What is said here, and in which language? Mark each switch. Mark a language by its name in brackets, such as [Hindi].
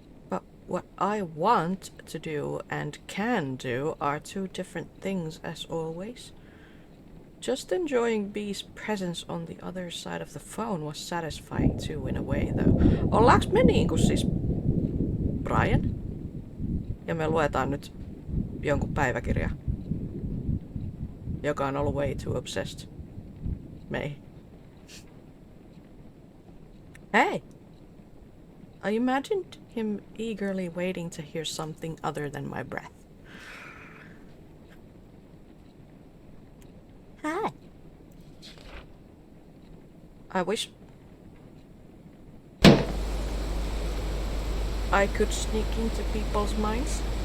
[English] But what I want to do and can do are two different things as always. Just enjoying B's presence on the other side of the phone was satisfying too in a way though. [Finnish] Ollaanko me niinku siis Brian? Ja me luetaan nyt jonkun päiväkirja, joka on ollut [English] way too obsessed [Finnish] meihin. [English] Hey! I imagined him eagerly waiting to hear something other than my breath. Hi. I wish I could sneak into people's minds.